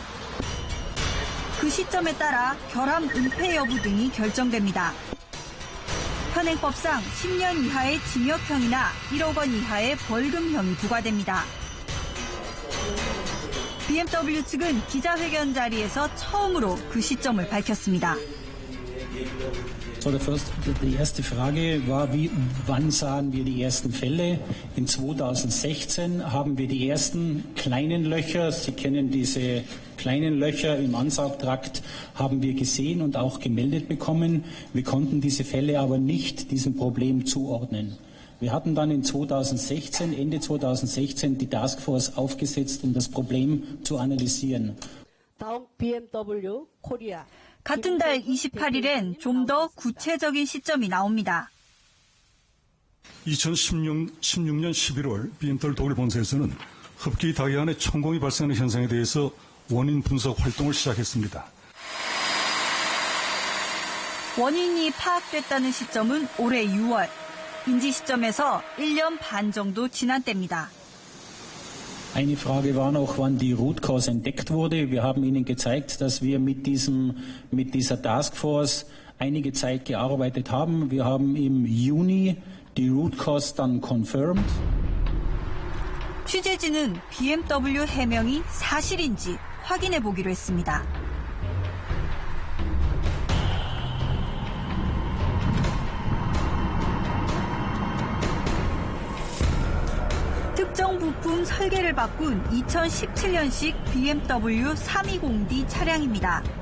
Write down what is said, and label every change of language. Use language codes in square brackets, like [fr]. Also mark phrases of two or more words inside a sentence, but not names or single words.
[ko] 그 시점에 따라 결함 은폐 여부 등이 결정됩니다. 현행법상 10년 이하의 징역형이나 1억 원 이하의 벌금형이 부과됩니다. BMW 측은 기자회견 자리에서 처음으로 그 시점을 밝혔습니다. [de] Die erste Frage war, wann sahen wir die ersten Fälle? In 2016 haben wir die ersten kleinen Löcher, Sie kennen diese kleinen Löcher im Ansaugtrakt, haben wir gesehen und auch gemeldet bekommen. Wir konnten diese Fälle aber nicht diesem Problem zuordnen. Wir hatten dann in 2016, Ende 2016, die Taskforce aufgesetzt, um das Problem zu analysieren. [ko] BMW 코리아. 같은 달 28일엔 좀 더 구체적인 시점이 나옵니다. 2016년 11월 BMW 독일 본사에서는 흡기 다이 안에 천공이 발생하는 현상에 대해서 원인 분석 활동을 시작했습니다. 원인이 파악됐다는 시점은 올해 6월. 인지 시점에서 1년 반 정도 지난 때입니다. [de] Eine Frage war noch, wann die [en] Root Cause [de] entdeckt wurde. Wir haben Ihnen gezeigt, dass wir mit dieser Taskforce einige Zeit gearbeitet haben. Wir haben im Juni die [en] Root Cause [de] dann confirmed. [ko] 취재진은 BMW 해명이 사실인지 확인해 보기로 했습니다. 특정 부품 설계를 바꾼 2017년식 BMW 320D 차량입니다.